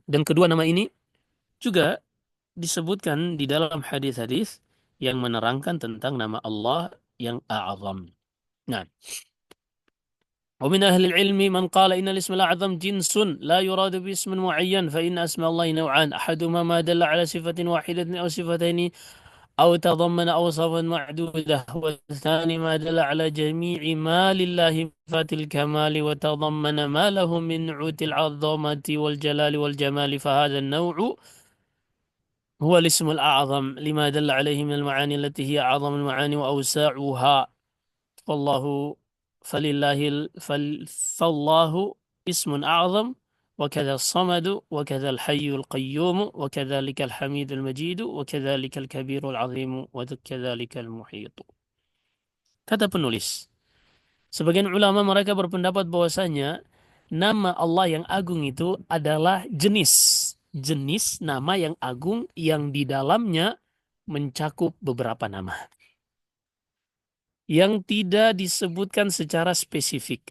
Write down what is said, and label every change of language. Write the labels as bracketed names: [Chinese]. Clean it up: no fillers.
[Indonesian] Dan kedua nama ini juga disebutkan di dalam hadis-hadis yang menerangkan tentang nama Allah yang a'zam. [Arabic] Nah, ومن أهل العلم من قال إن الاسم الأعظم جنس لا يراد باسم معين، فإن أسماء الله نوعان، أحدهما ما دل على صفة واحدة أو صفتين أو تضمن أوصافا معدودة، والثاني ما دل على جميع ما لله من صفات الكمال وتضمن ما له من نعوت العظمة والجلال والجمال، فهذا النوع هو الاسم الأعظم لما دل عليه من المعاني التي هي أعظم المعاني وأوسعها. فالله فالله اسم أعظم، وكذا الصمد، وكذا الحي القيوم، وكذلك الحميد المجيد، وكذلك الكبير العظيم، وكذلك المحيط. [Indonesian] Kata penulis, sebagian ulama mereka berpendapat bahwasanya nama Allah yang agung itu adalah jenis nama yang agung yang di dalamnya mencakup beberapa nama yang tidak disebutkan secara spesifik.